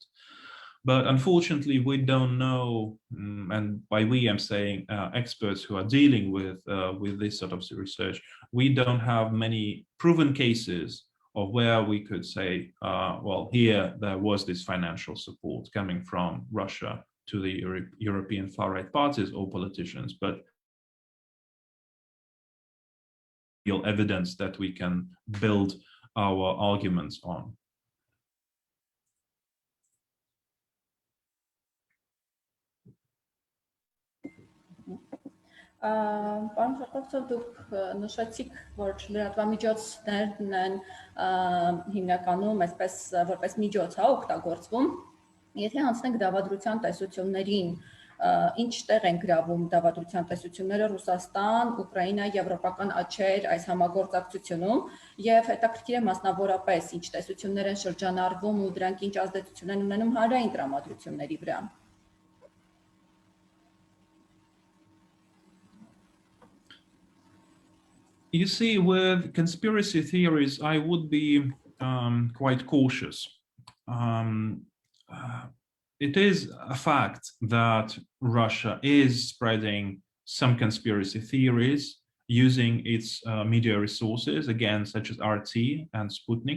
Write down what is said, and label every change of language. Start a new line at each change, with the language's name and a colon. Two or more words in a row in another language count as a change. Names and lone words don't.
English: But unfortunately, we don't know, and by we I'm saying experts who are dealing with this sort of research, we don't have many proven cases of where we could say, well, here there was this financial support coming from Russia to the European far right parties or politicians, but real evidence that we can build our arguments on.
Armenian: Պարոն Շախովցով, դուք նշեցիք, որ լրատվամիջոցներն են հիմնականում որպես միջոց օգտագործվում։ Եթե հանցնենք դավադրության տեսություններին, ինչ տեղ են գրավում դավադրության տեսությունները Ռուսաստան, Ուկրաինա, եվրոպական աճեր այս համագործակցությունում, եւ հետաքրքիր է մասնավորապես ինչ տեսություններ են շրջանառվում ու դրանք ինչ ազդեցություն են ունենում հանրային տրամադրությունների վրա։
English: You see, with conspiracy theories, I would be quite cautious. It is a fact that Russia is spreading some conspiracy theories using its media resources, again, such as RT and Sputnik.